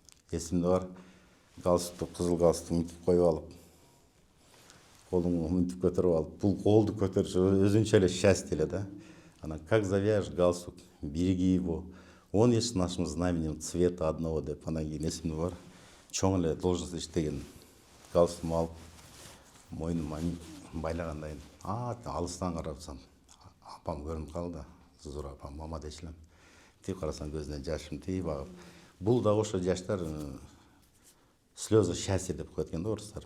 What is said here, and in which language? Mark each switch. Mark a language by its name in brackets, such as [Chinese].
[Kyrgyz] Эсимде бар, галстукту, кызыл галстукту мынтип коюп алып, колуңду мынтип көтөрүп алып, бул колду көтөрүш өзүнчө эле счастье эле да. [Russian] Анан как завяжешь галстук, береги его, он есть нашим знаменем цвета одного [Kyrgyz] деп. Анан кийин эсимде бар, чоң эле должность иштеген галстугумду алып, мойнума байлагандан кийин алыстан карапсам, апам көрүнүп калды, Зура апам, мама дечилем. Тип карасам көзүнөн жашым тийип агып. Бул дагы ошо жаштар [Russian] слезы счастья [Kyrgyz] деп коет экен да орустар.